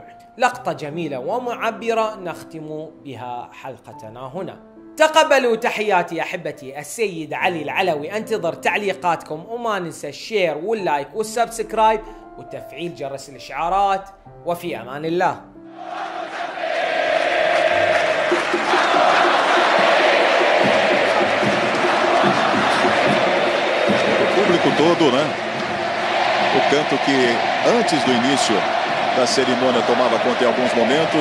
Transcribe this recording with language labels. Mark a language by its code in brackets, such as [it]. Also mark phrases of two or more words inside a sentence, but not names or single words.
[ar] لقطة جميلة ومعبرة نختم بها حلقتنا هنا. تقبلوا تحياتي أحبتي، السيد علي العلوي. انتظر تعليقاتكم وما ننسى الشير واللايك والسبسكرايب وتفعيل جرس الإشعارات، وفي أمان الله. [pt] Público todo, né? O canto que antes do início da cerimônia tomava conta em alguns momentos.